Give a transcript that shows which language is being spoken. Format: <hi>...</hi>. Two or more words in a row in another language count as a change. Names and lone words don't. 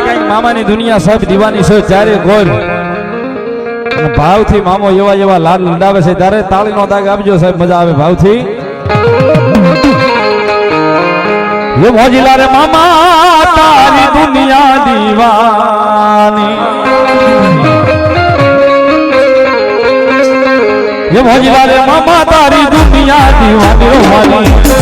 <gu>મામાની દુનિયા સાહેબ દીવાની છે ત્યારે ગોર ભાવથી મામો એવા એવા લાડ લંડાવે છે ત્યારે તાળીનો દાગ આપજો સાહેબ, મજા આવે ભાવથી. એ મોજીલા રે મામા તારી દુનિયા દીવાની, એ મોજીલા રે મામા તારી દુનિયા દીવાની રોવાની,</gu>